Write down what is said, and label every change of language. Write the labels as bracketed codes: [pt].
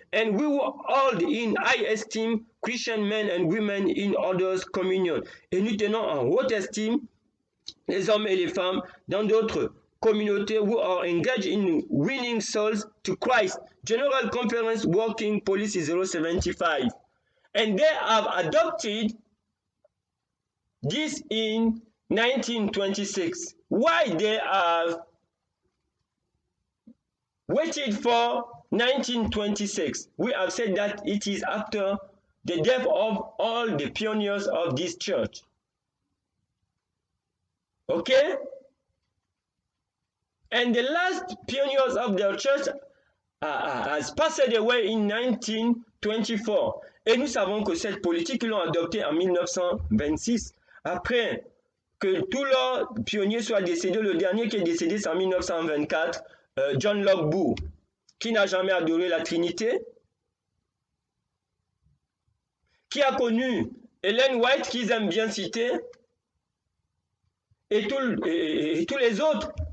[en] And we hold in high esteem Christian men and women in others' communion. [fr] Et nous tenons en haute estime les hommes et les femmes dans d'autres communautés [en] who are engaged in winning souls to Christ. General Conference Working Policy 075. And they have adopted this in 1926. Why they have waited for 1926? We have said that it is after the death of all the pioneers of this church. Okay? And the last pioneers of their church has passed away in 1924. [fr] Et nous savons que cette politique, ils l'ont adoptée en 1926. Après que tous leurs pionniers soient décédés, le dernier qui est décédé, c'est en 1924, John Locke Boo, qui n'a jamais adoré la Trinité, qui a connu Ellen White, qu'ils aiment bien citer, et tous les autres.